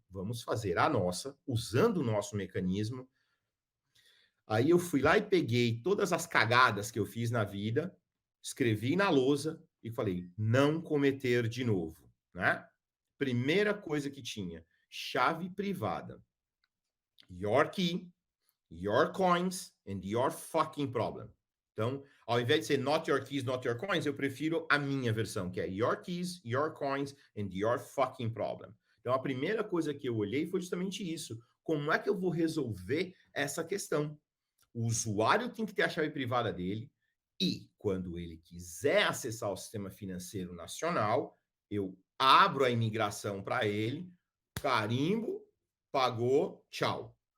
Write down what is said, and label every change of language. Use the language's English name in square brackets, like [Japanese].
[Portuguese] Vamos fazer a nossa, usando o nosso mecanismo. Aí eu fui lá e peguei todas as cagadas que eu fiz na vida, escrevi na lousa e falei, não cometer de novo, né? Primeira coisa que tinha, chave privada. [English] Your key, your coins and your fucking problem. [Portuguese] Então, ao invés de ser [English] not your keys, not your coins, [Portuguese] eu prefiro a minha versão, que é [English] your keys, your coins and your fucking problem. [Portuguese] Então, a primeira coisa que eu olhei foi justamente isso. Como é que eu vou resolver essa questão? O usuário tem que ter a chave privada dele e, quando ele quiser acessar o sistema financeiro nacional, eu abro a imigração para ele, carimbo, pagou, tchau.